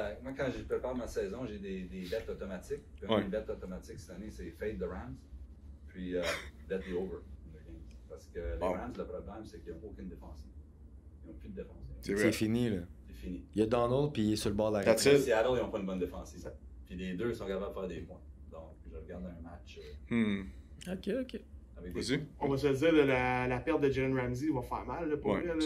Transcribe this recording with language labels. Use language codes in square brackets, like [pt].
[fr] Moi, quand je prépare ma saison, j'ai des bets automatiques. Puis une des bets automatiques cette année, c'est [en] fade the Rams. [fr] Puis [en] bet the over in the game. [fr] Parce que les Rams, le problème, c'est qu'ils n'ont aucune défensive. Ils n'ont plus de défense. C'est fini, là. C'est fini. Il y a Donald, puis il est sur le bord de la retraite. Seattle, ils n'ont pas une bonne défensive. Puis les deux sont capables de faire des points. Donc, je regarde un match. Ok. On va se dire, la perte de Jalen Ramsey va faire mal là, pour vrai.